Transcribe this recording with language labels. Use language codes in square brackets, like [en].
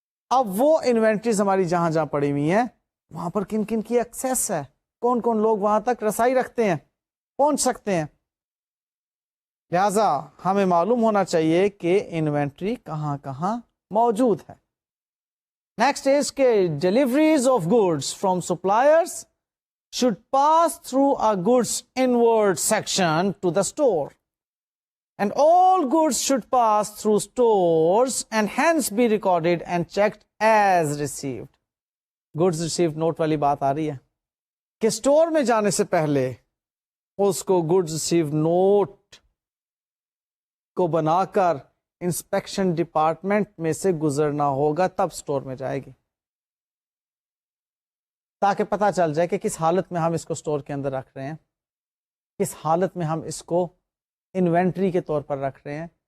[ur] اب وہ انوینٹریز ہماری جہاں جہاں پڑی ہوئی ہیں وہاں پر کن کن کی ایکسیس ہے, کون کون لوگ وہاں تک رسائی رکھتے ہیں, پہنچ سکتے ہیں. لہذا ہمیں معلوم ہونا چاہیے کہ انوینٹری کہاں کہاں موجود ہے. [en] Next is کہ deliveries of goods from suppliers should pass through a goods inward section to the store, and all goods should pass through stores and hence be recorded and checked as received. [ur] goods received note والی بات آ رہی ہے کہ store میں جانے سے پہلے اس کو goods received note کو بنا کر انسپیکشن ڈپارٹمنٹ میں سے گزرنا ہوگا, تب اسٹور میں جائے گی, تاکہ پتہ چل جائے کہ کس حالت میں ہم اس کو اسٹور کے اندر رکھ رہے ہیں, کس حالت میں ہم اس کو انوینٹری کے طور پر رکھ رہے ہیں.